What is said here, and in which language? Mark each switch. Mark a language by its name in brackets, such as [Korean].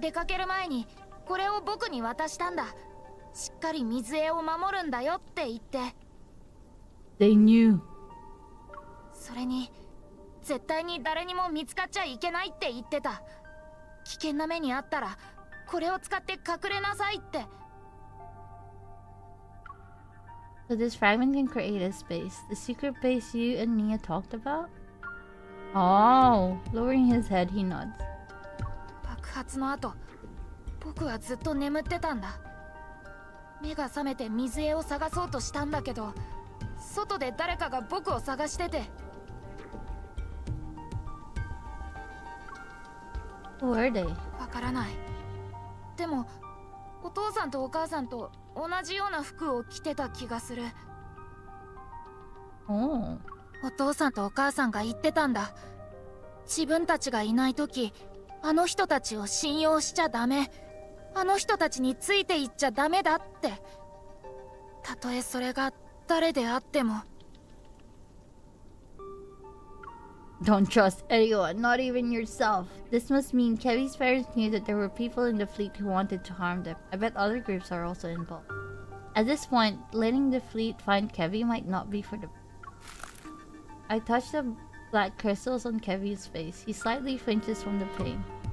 [Japanese] 出かける前にこれを僕に渡したんだ。しっかり水江を守るんだよって言って。 [English] They knew. [Japanese] それに絶対に誰にも見つかっちゃいけないって言ってた。危険な目にあったらこれを使って隠れなさいって。 [English] So this fragment can create a space. The secret base you and Nia talked about? Oh, lowering his head, he nods. [Japanese] 爆発の後、僕はずっと眠ってたんだ。目が覚めて水江を探そうとしたんだけど、外で誰かが僕を探してて。 [English] Who are they? [Japanese] わからない。でも、お父さんとお母さんと同じような服を着てた気がする。 [English] Oh. [Japanese] お父さんとお母さんが言ってたんだ。自分たちがいないとき、あの人たちを信用しちゃダメ。あの人たちについていっちゃダメだって。たとえそれが誰であっても。 [English] Don't trust anyone, not even yourself. This must mean Kevy's parents knew that there were people in the fleet who wanted to harm them. I bet other groups are also involved. At this point, letting the fleet find Kevy might not be for the... I touch the black crystals on Kevy's face. He slightly flinches from the pain.